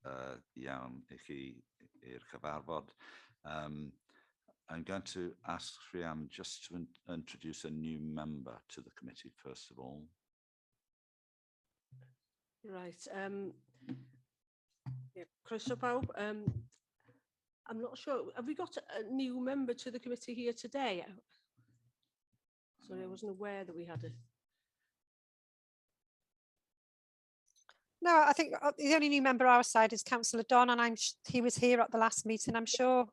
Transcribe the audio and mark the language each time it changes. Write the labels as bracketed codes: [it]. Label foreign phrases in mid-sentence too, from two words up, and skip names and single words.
[cy] iawn I chi i'r cyfarfod. [en] I'm going to ask Rhian just to introduce a new member to the committee first of all. Right. [cy] Croeso pawb. [en] I'm not sure. Have we got a new member to the committee here today? Sorry, I wasn't aware that we had a. No, I think the only new member our side is Councillor Don, and he was here at the last meeting, I'm sure.